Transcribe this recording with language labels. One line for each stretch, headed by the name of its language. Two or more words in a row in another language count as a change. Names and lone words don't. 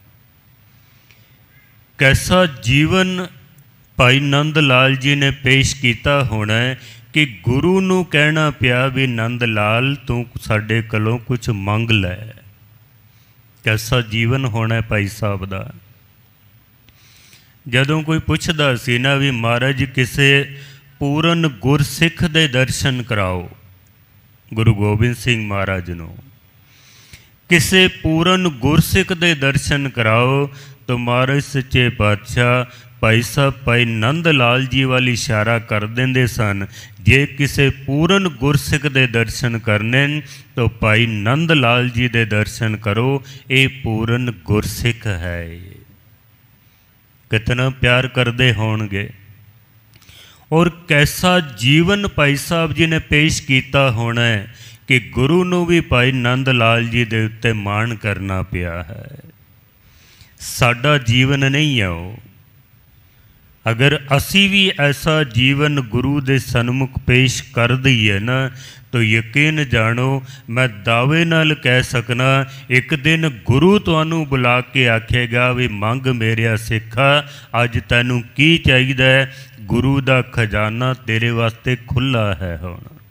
Punjabi: ਕੈਸਾ ਜੀਵਨ ਭਾਈ ਨੰਦ ਲਾਲ ਜੀ ਨੇ ਪੇਸ਼ ਕੀਆ ਹੋਣਾ ਹੈ ਕਿ ਗੁਰੂ ਨੂੰ ਕਹਿਣਾ ਪਿਆ ਭੀ ਨੰਦ ਲਾਲ ਤੂੰ ਸਾਡੇ ਕੋਲੋਂ ਕੁਝ ਮੰਗ ਲੈ। ਕੈਸਾ ਜੀਵਨ ਹੋਣਾ ਹੈ ਭਾਈ ਸਾਹਬ ਦਾ। ਜਦੋਂ ਕੋਈ ਪੁੱਛਦਾ ਸੀ ਨਾ ਭੀ ਮਹਾਰਾਜ ਕਿਸੇ ਪੂਰਨ ਗੁਰਸਿੱਖ ਦੇ ਦਰਸ਼ਨ ਕਰਾਓ, ਗੁਰੂ ਗੋਬਿੰਦ ਸਿੰਘ ਮਹਾਰਾਜ ਨੂੰ ਕਿਸੇ ਪੂਰਨ ਗੁਰਸਿੱਖ ਦੇ ਦਰਸ਼ਨ ਕਰਾਓ, ਤਾਂ ਮਹਾਰਾਜ ਸੱਚੇ ਪਾਤਸ਼ਾਹ ਭਾਈ ਸਾਹਬ ਭਾਈ ਨੰਦ ਲਾਲ ਜੀ ਵੱਲ ਇਸ਼ਾਰਾ ਕਰ ਦਿੰਦੇ ਸਨ। ਜੇ ਕਿਸੇ ਪੂਰਨ ਗੁਰਸਿੱਖ ਦੇ ਦਰਸ਼ਨ ਕਰਨੇ ਤਾਂ ਭਾਈ ਨੰਦ ਲਾਲ ਜੀ ਦੇ ਦਰਸ਼ਨ ਕਰੋ, ਯੇ ਪੂਰਨ ਗੁਰਸਿੱਖ ਹੈ। ਕਿਤਨਾ ਪਿਆਰ ਕਰਤੇ ਹੋਣਗੇ ਔਰ ਕੈਸਾ ਜੀਵਨ ਭਾਈ ਸਾਹਬ ਜੀ ਨੇ ਪੇਸ਼ ਕੀਆ ਹੋਣਾ ਹੈ ਕਿ ਗੁਰੂ ਨੂੰ ਭੀ ਭਾਈ ਨੰਦ ਲਾਲ ਜੀ ਦੇ ਉੱਤੇ ਮਾਣ ਕਰਨਾ ਪਿਆ ਹੈ। ਸਾਡਾ ਜੀਵਨ ਨਹੀਂ ਹੈ ਵੋ। ਅਗਰ ਅਸੀਂ ਭੀ ਐਸਾ ਜੀਵਨ ਗੁਰੂ ਦੇ ਸਨਮੁਖ ਪੇਸ਼ ਕਰ ਦੇਈਏ ਨਾ, ਤਾਂ ਯਕੀਨ ਜਾਣੋ ਮੈਂ ਦਾਅਵੇ ਨਾਲ ਕਹਿ ਸਕਨਾ, ਇੱਕ ਦਿਨ ਗੁਰੂ ਤੁਹਾਨੂੰ ਬੁਲਾ ਕੇ ਆਖੇਗਾ ਭੀ ਮੰਗ ਮੇਰਿਆ ਸਿੱਖਾ ਅੱਜ ਤੈਨੂੰ ਕੀ ਚਾਹੀਦਾ ਹੈ, ਗੁਰੂ ਦਾ ਖ਼ਜ਼ਾਨਾ ਤੇਰੇ ਵਾਸਤੇ ਖੁੱਲ੍ਹਾ ਹੈ ਹੁਣ।